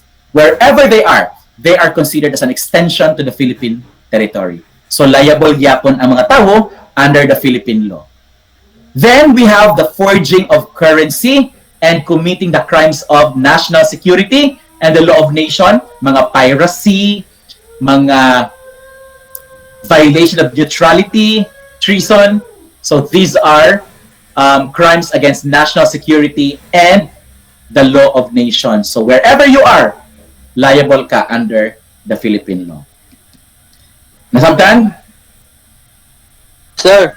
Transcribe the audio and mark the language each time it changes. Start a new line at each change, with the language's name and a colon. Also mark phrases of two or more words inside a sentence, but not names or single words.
English: Wherever they are considered as an extension to the Philippine territory. So liable
Cebuano: yapon ang mga tao
English: under the Philippine law. Then we have the forging of currency and committing the crimes of national security and the law of nation, mga piracy, mga violation of neutrality, treason. So these are crimes against national security and the law of nation. So wherever you are, liable ka under the Philippine law.
Cebuano: Nasabtan?
English: Sir.